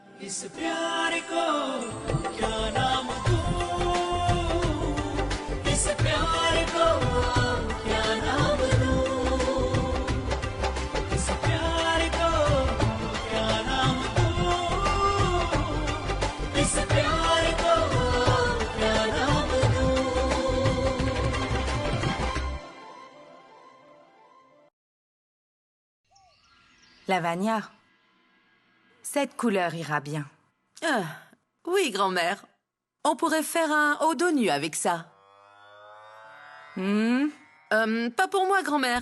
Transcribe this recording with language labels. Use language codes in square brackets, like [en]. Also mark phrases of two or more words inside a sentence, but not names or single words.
[hi] इस प्यार को क्या नाम दूं इस प्यार को क्या नाम दूं इस प्यार को क्या नाम दूं इस प्यार को क्या नाम दूं [fr] Lavagna, cette couleur ira bien. Ah, oui, grand-mère. On pourrait faire un haut dos nu avec ça. Pas pour moi, grand-mère.